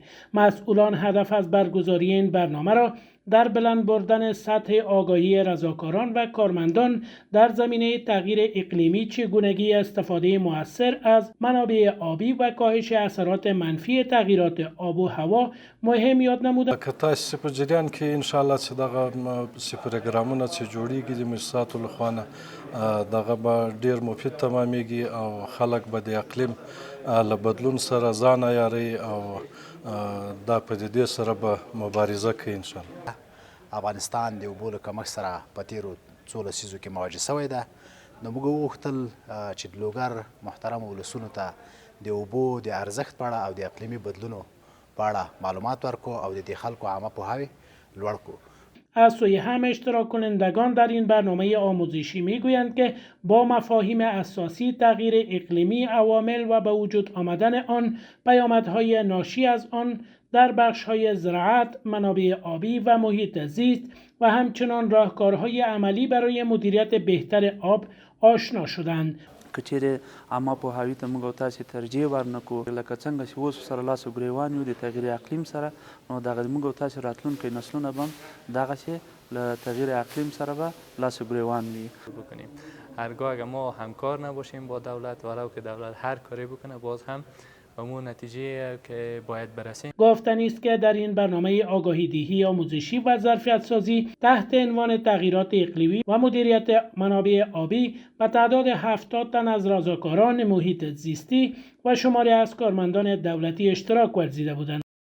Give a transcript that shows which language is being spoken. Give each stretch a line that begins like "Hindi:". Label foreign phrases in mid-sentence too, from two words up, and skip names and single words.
Persian: مسئولان هدف از برگزاری این برنامه را در بلند بردن سطح آگاهی رضاکاران و کارمندان در زمینه تغییر اقلیمی، چگونگی استفاده مؤثر از منابع آبی و کاهش اثرات منفی تغییرات آب و هوا مهم یاد نمودند.
Pashto: که تاسو په جریان کې
Arabic: ان شاء الله
Pashto: چې دغه پروګرامونه چې جوړیږي د مؤسساتو لخوا نه دغه به ډیر مفید تمامیږي او خلک به د اقلیم له بدلون سره ځان عیاروي او دا پدیدې سره به مبارزه کوي
Arabic: ان شاء الله.
Pashto: افغانستان د اوبو له کمښت سره په تیرو څو لسیزو کې مواجه شوی ده، نو موږ وغوښتل چې د لوګر محترمو ولسونو ته د اوبو د ارزښت په اړه او د اقلیمي بدلونو په اړه معلومات ورکړو او د دې خلکو عامه پوهاوی لوړ کړو.
Persian: از سوی هم اشتراک کنندگان در این برنامه آموزشی میگویند که با مفاهیم اساسی تغییر اقلیمی، عوامل و به وجود آمدن آن، پیامدهای ناشی از آن در بخش‌های زراعت، منابع آبی و محیط زیست و همچنان راهکارهای عملی برای مدیریت بهتر آب آشنا شدند.
Pashto: که چیرې عامه پوهاوي ته موږ او تاسې ترجیح ورنکړو، لکه څنګه چې اوس سره لاس و ګرېوان یو د تغییر اقلیم سره، نو دغه موږ او تاسې راتلونکي نسلونه به هم دغسې له تغییر اقلیم سره به لاس و ګرېوان وي.
Persian: هرگاه اگر ما همکار نباشیم با دولت، ولو که دولت هر کاری بکنه، باز هم به اون نتیجه که باید برسیم. گفتنی است که در این برنامه آگاهی‌دهی آموزشی و ظرفیت‌سازی تحت عنوان تغییرات اقلیمی و مدیریت منابع آبی به تعداد 70 تن از رضاکاران محیط زیستی و شماری از کارمندان دولتی اشتراک ورزیده بودند.